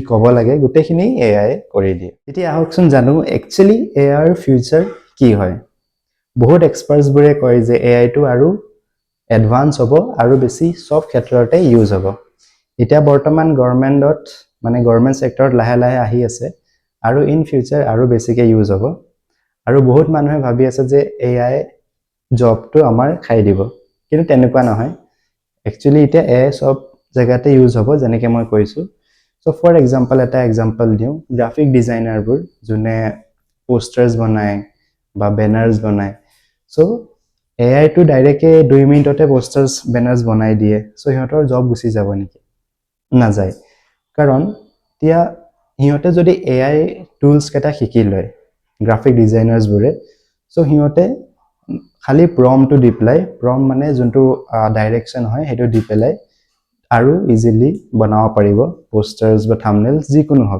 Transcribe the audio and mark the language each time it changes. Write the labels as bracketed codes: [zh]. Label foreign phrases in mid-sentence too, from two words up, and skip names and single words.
[as] ক'ব লাগে গোটেইখিনি এআই কৰি দিয়ে এতিয়া আহকচোন জানো একচুৱেলি এআইৰ ফিউচাৰ কি হয় বহুত এক্সপাৰ্টছবোৰে কয় যে এআইটো আৰু এডভান্স হ'ব আৰু বেছি সব ক্ষেত্ৰতে ইউজ হ'ব এতিয়া বৰ্তমান গভৰ্ণমেণ্টত মানে গভৰ্ণমেণ্ট সেক্টৰত লাহে লাহে আহি আছে আৰু [en] in future [as] আৰু বেছিকৈ ইউজ হ'ব আৰু বহুত মানুহে ভাবি আছে যে এআই জবটো আমাৰ খাই দিব কিন্তু তেনেকুৱা নহয় একচুৱেলি এতিয়া এআই সব জেগাতে ইউজ হ'ব যেনেকৈ মই কৈছোঁ [en] So for example, [as] এটা example দিওঁ, [en] graphic designer [as] বোৰ যোনে posters বনায় বা banners বনায়, so AI টো ডাইৰেক্টলি 2 মিনিটতে [en] posters banners [as] বনাই দিয়ে, so সিহঁতৰ জব গুচি যাব নেকি? নাযায়, কাৰণ এতিয়া সিহঁতে যদি [en] AI tools [as] কেইটা শিকি লয় [en] graphic designers [as] বোৰে, so সিহঁতে খালি প্ৰম্পটটো দি পেলাই, প্ৰম্পট মানে যোনটো ডাইৰেকশ্যন হয় সেইটো দি পেলাই আৰু ইজিলি বনাব পাৰিব পোষ্টাৰ্ছ বা থাম্বনেইলছ যিকোনো হওক।